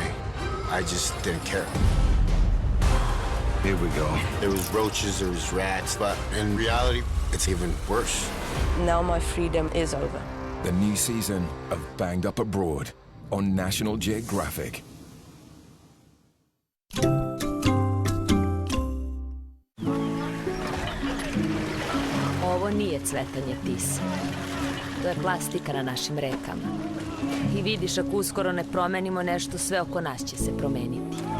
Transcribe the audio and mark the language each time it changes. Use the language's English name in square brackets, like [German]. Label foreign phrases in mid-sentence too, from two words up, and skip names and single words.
[English] I just didn't care. Here we go. There was roaches, there was rats, but in reality, it's even worse. Now my freedom is over. The new season of Banged Up Abroad on National Geographic. [Serbian] Ovo nije cvetanje tise. To je plastika na našim rekama. I vidiš, ako uskoro ne promenimo nešto, sve oko nas će se promeniti.